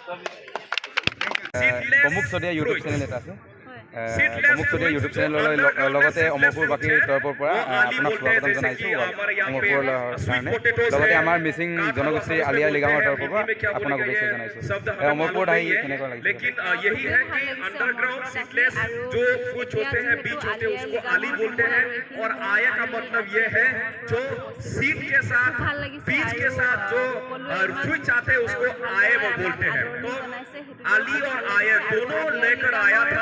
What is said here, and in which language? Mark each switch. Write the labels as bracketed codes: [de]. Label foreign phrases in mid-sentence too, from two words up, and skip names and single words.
[as] গমুক চদিয়া ইউটিউব চেনেল এটা আছে গমুক চদিয়া ইউটিউব চেনেলৰ লগতে অমৰপুৰবাসীৰ তৰফৰ পৰা আপোনাক স্বাগতম জনাইছোঁ অমৰপুৰৰ কাৰণে লগতে আমাৰ মিচিং জনগোষ্ঠী আলিয়া লিগাঙৰ তৰফৰ পৰা আপোনাক শুভেচ্ছা জনাইছোঁ অমৰপুৰত আহি কেনেকুৱা লাগিছে [hi] लेकिन यही है कि अंडरग्राउंड सीटलेस जो कुछ होते हैं बीच होते हैं उसको आली बोलते हैं और आया का मतलब ये है जो सीट के साथ बीच के साथ जो स्विच आते हैं उसको आए वो बोलते हैं तो आली और आया दोनों लेकर आया था